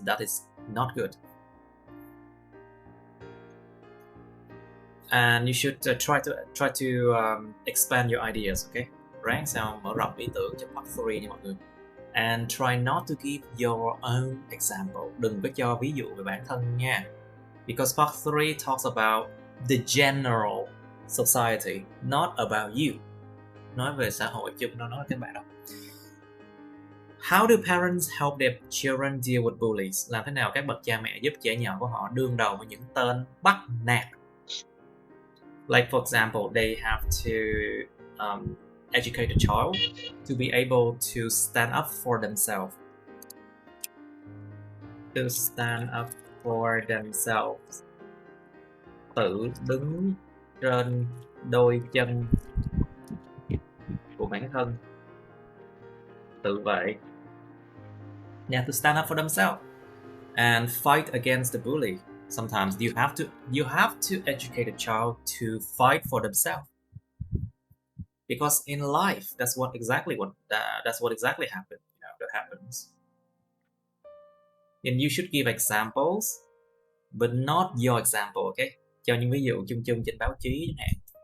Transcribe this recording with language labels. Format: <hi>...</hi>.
<en>That is not good. And you should try to expand your ideas, okay?</en> <vi>Ráng sao mở rộng ý tưởng cho part 3 nha mọi người.</vi> <en>And try not to give your own example.</en> <vi>Đừng có cho ví dụ về bản thân nha.</vi> <en>Because part 3 talks about the general society, not about you.</en> <vi>Nói về xã hội chung, nó nói các bạn đâu.</vi> <en>How do parents help their children deal with bullies?</en> <vi>Làm thế nào các bậc cha mẹ giúp trẻ nhỏ của họ đương đầu với những tên bắt nạt?</vi> <en>Like for example, they have to educate a child to be able to stand up for themselves. To stand up for themselves.</en> <vi>Tự đứng trên đôi chân của bản thân. Tự vệ.</vi> <en>They have to stand up for themselves and fight against the bully. Sometimes you have to educate a child to fight for themselves. Because in life, that's what exactly happened. That happens. And you should give examples, but not your example, okay?</en> <vi>Cho những ví dụ chung trên báo chí chẳng hạn.</vi>